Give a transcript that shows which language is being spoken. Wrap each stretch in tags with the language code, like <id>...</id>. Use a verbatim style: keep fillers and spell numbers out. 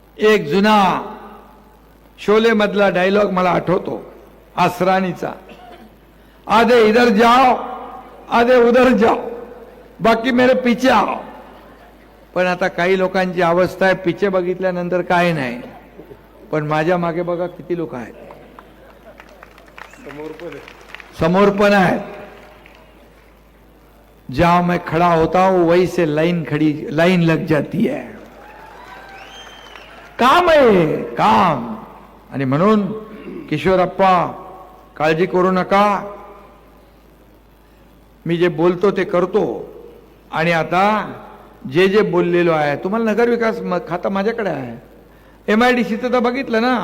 <mr>एक जुना शोले मधला डायलॉग मला आठवतो, असरानीचा,</mr> <hi>आधे इधर जाओ आधे उधर जाओ बाकी मेरे पीछे आओ.</hi> <mr>पण आता काही लोकांची अवस्था आहे, पिचे बघितल्यानंतर काय नाही, पण माझ्या मागे बघा किती लोक आहेत, समोर पण आहेत.</mr> <hi>जहां मैं खड़ा होता हूं वही से लाइन खड़ी लाइन लग जाती है.</hi> <mr>काम आहे काम. आणि म्हणून किशोरप्पा काळजी करू नका, मी जे बोलतो ते करतो. आणि आता जे जे बोललेलो आहे तुम्हाला, नगरविकास खातं माझ्याकडे आहे, एमआयडीसीचं तर बघितलं ना.</mr>